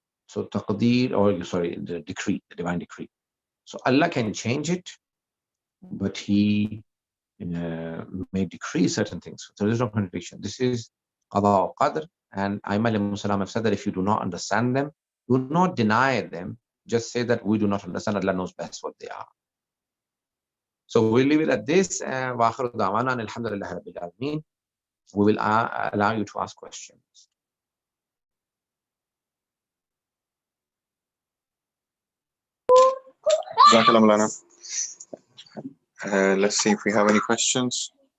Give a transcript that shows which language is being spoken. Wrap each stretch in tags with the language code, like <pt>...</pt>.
<en>So taqdeer, the decree, the divine decree. So Allah can change it, but He may decree certain things. So there is no contradiction. This is qada wa qadr, and Imam have said that if you do not understand them, do not deny them. Just say that we do not understand. Allah knows best what they are. So we'll leave it at this.</en> <ar>وآخر دعوانا الحمد لله رب العالمين.</ar> <en>We will allow you to ask questions. Let's see if we have any questions.</en>